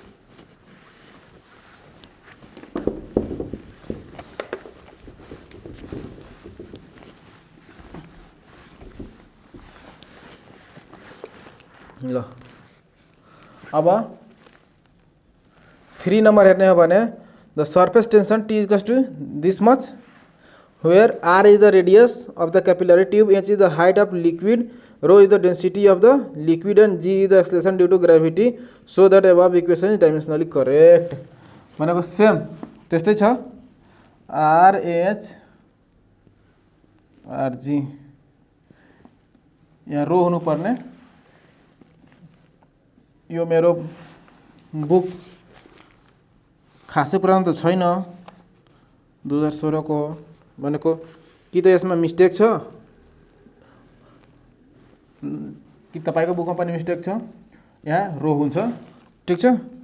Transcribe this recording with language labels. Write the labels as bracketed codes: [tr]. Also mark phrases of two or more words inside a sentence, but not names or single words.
[ne] ल अब 3 नम्बर हेर्ने हो भने [en] the surface tension T equals to this much where r is the radius of the capillary tube, h is the height of liquid, rho is the density of the liquid and g is the acceleration due to gravity, so that above equation is dimensionally correct [ne] भनेको सेम त्यस्तै छ। आर एच आर जी यहाँ रो हुनुपर्ने, यो मेरो बुक खासै पुरानो त छैन 2016 को भनेको कि त यसमा मिस्टेक छ कि तपाईको बुकमा पनि मिस्टेक छ, यहाँ रो हुन्छ, ठिक छ।